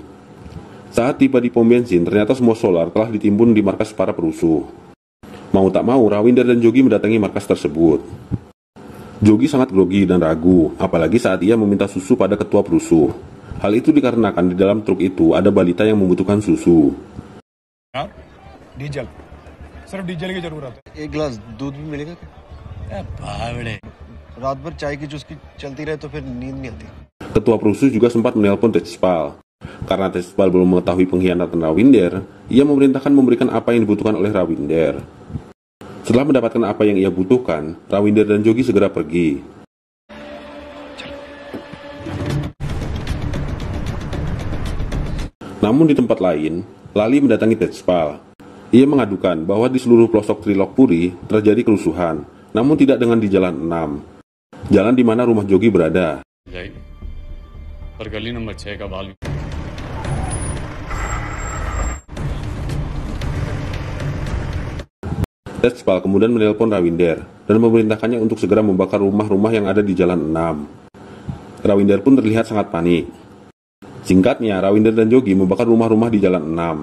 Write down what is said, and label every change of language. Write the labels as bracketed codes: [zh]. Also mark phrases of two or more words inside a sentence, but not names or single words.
[id] Saat tiba di pom bensin, ternyata semua solar telah ditimbun di markas para perusuh. Mau tak mau, Rawinder dan Jogi mendatangi markas tersebut. Jogi sangat grogi dan ragu, apalagi saat ia meminta susu pada ketua perusuh. Hal itu dikarenakan di dalam truk itu ada balita yang membutuhkan susu. [hi] डीजल सिर्फ डीजल की जरूरत है। एक गिलास दूध भी मिलेगा क्या? रात भर चाय की चुस्की चलती रहे तो फिर नींद नहीं आती। [id] Ketua perusuh juga sempat menelpon Tejpal. Karena Tejpal belum mengetahui pengkhianatan Rawinder, ia memerintahkan memberikan apa yang dibutuhkan oleh Rawinder. Setelah mendapatkan apa yang ia butuhkan, Rawinder dan Jogi segera pergi. Namun di tempat lain, Lali mendatangi Tejpal. Ia mengadukan bahwa di seluruh pelosok Trilokpuri terjadi kerusuhan, namun tidak dengan di Jalan 6, jalan di mana rumah Jogi berada. [hi] गली नंबर 6 का वाल्व। [id] Tejpal kemudian menelpon Rawinder dan memerintahkannya untuk segera membakar rumah-rumah yang ada di Jalan 6. Rawinder pun terlihat sangat panik. Singkatnya, Rawinder dan Jogi membakar rumah-rumah di Jalan 6.